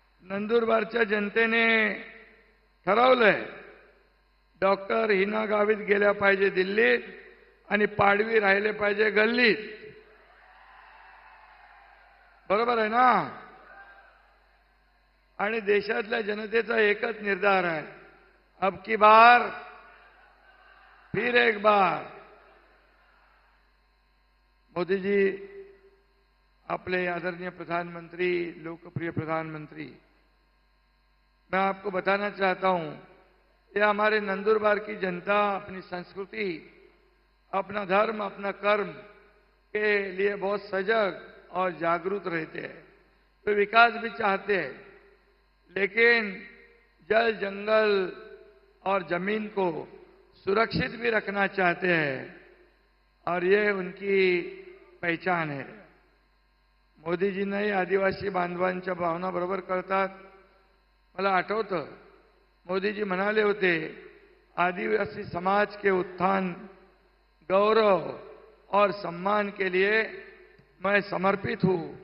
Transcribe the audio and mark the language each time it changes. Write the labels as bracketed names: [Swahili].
[Marathi] नंदुरबारच्या जनतेने ठरवलंय डॉक्टर हिना गावित गेल्या पाहिजे दिल्लीत आणि पाडवी राहिले पाहिजे गल्लीत। बरोबर आहे ना? आणि देशातल्या जनतेचा एकच निर्धार आहे, [Hindi] अब की बार फिर एक बार। मोदीजी अपने आदरणीय प्रधानमंत्री, लोकप्रिय प्रधानमंत्री, मैं आपको बताना चाहता हूं, ये हमारे नंदुरबार की जनता अपनी संस्कृति, अपना धर्म, अपना कर्म के लिए बहुत सजग और जागरूक रहते हैं। वे विकास भी चाहते हैं, लेकिन जल, जंगल और जमीन को सुरक्षित भी रखना चाहते हैं, और ये उनकी पहचान है। [Marathi] मोदीजींनाही आदिवासी बांधवांच्या भावना बरोबर करतात। मला आठवतं मोदीजी म्हणाले होते, [Hindi] आदिवासी समाज के उत्थान, गौरव और सम्मान के लिए मैं समर्पित हूं।